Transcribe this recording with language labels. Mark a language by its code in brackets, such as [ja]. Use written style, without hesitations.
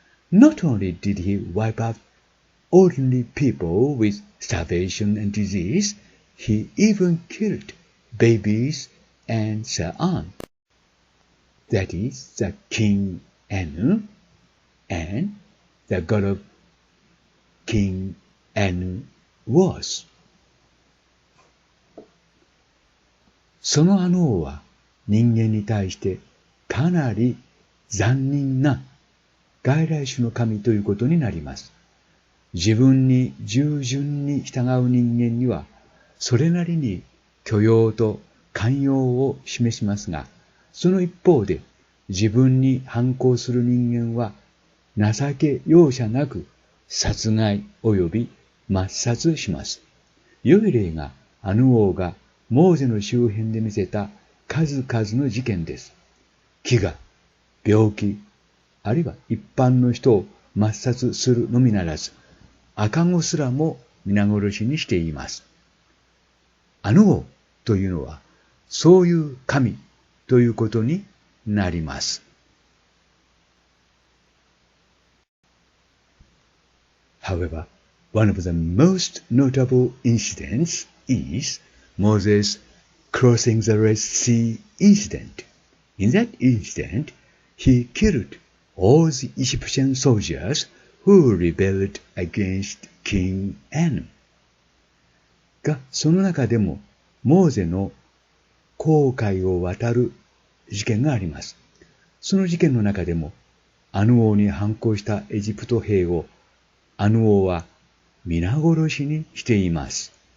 [en] Not only did he wipe out ordinary people with starvation and disease, he even killed babies and so on. That is the King Anu and the god of King Anu was. [ja] そのアヌ王は人間に対してかなり残忍な外来種の神ということになります。自分に従順に従う人間にはそれなりに許容と寛容を示しますが、その一方で自分に反抗する人間は情け容赦なく殺害及び抹殺します。良い例がアヌ王がモーゼの周辺で見せた数々の事件です。飢餓、病気、あるいは一般の人を抹殺するのみならず、赤子すらも皆殺しにしています。アヌ王というのは、そういう神ということになります。 [en] However, one of the most notable incidents is Moses crossing the Red Sea incident. In that incident, he killed all the Egyptian soldiers who rebelled against King Anu. [ja] が、その中でも、モーゼの紅海を渡る事件があります。その事件の中でも、アヌ王に反抗したエジプト兵を、アヌ王は皆殺しにしています。